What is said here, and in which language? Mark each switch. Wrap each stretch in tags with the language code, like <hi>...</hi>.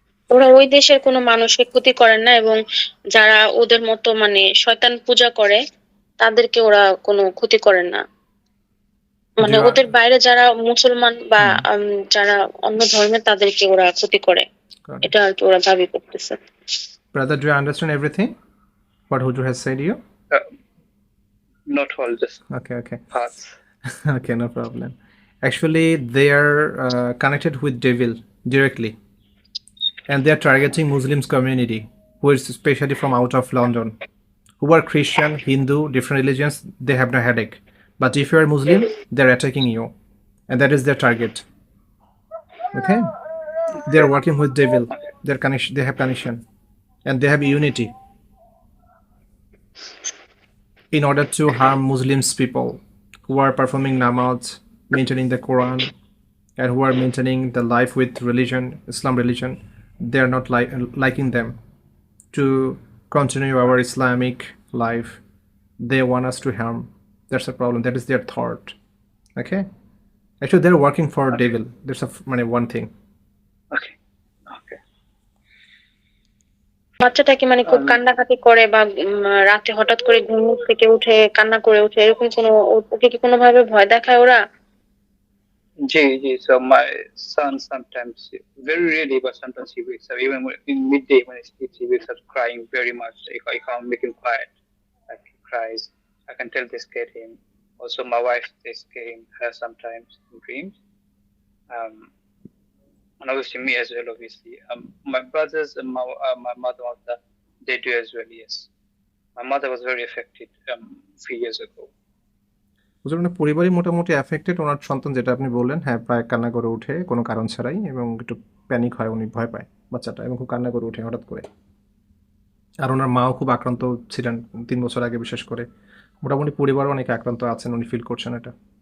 <bn>ওরা ওই দেশের কোনো মানুষকে ক্ষতি করেন না, এবং যারা ওদের মতো মানে শয়তান পূজা করে তাদেরকে ওরা কোনো ক্ষতি করেন না। মানে ওদের বাইরে যারা মুসলমান বা যারা অন্য ধর্মের তাদেরকে ওরা ক্ষতি করে, এটা আর কি ওরা দাবি করতেছে।</bn> <en>Brother, do you understand everything what Hujur has said to you? Not all, just Okay. parts. Okay, no problem. Actually, they are connected with devil directly, and they are targeting Muslims community, who is especially from out of London, who are Christian, Hindu, different religions. They have no headache, but if you are Muslim, they are attacking you, and that is their target. Okay, they are working with devil. Their connection, they have connection, and they have unity in order to harm Muslims people who are performing namaz, maintaining the Quran, and who are maintaining the life with religion, Islam religion. They are not liking them to continue our Islamic life. They want us to harm. That's a problem. That is their thought. Okay. Actually, they're working for devil. There's one thing. Okay.</en> <bn>বাচ্চাটাকে মানে খুব কান্নাকাটি করে বা রাতে হঠাৎ করে ঘুম থেকে উঠে কান্না করে উঠে, এরকম কোনো, ওকে কি কোনোভাবে ভয় দেখায় ওরা?</bn> <en>So my son sometimes, very rarely, but sometimes he wakes up. Even in midday when he sleeps, he wakes up crying very much. If I can't make him quiet, like he cries, I can tell they scared him. Also, my wife, they scare her sometimes in dreams. And obviously me as well, obviously. My brothers and my mother, they do as well, yes. My mother was very affected 3 years ago.</en> <bn>হুজুর, মানে পরিবারই মোটামুটি affected. ওনার সন্তান, যেটা আপনি বললেন, হ্যাঁ, প্রায় কান্না করে ওঠে কোনো কারণ ছাড়াই, এবং একটু প্যানিক হয়, উনি ভয় পায় বাচ্চাটা, এবং খুব কান্না করে ওঠে হঠাৎ করে। আর ওনার মাও খুব আক্রান্ত ছিলেন 3 বছর আগে, বিশেষ করে। মোটামুটি পরিবারও অনেকে আক্রান্ত আছেন, উনি ফিল করছেন এটা।</bn>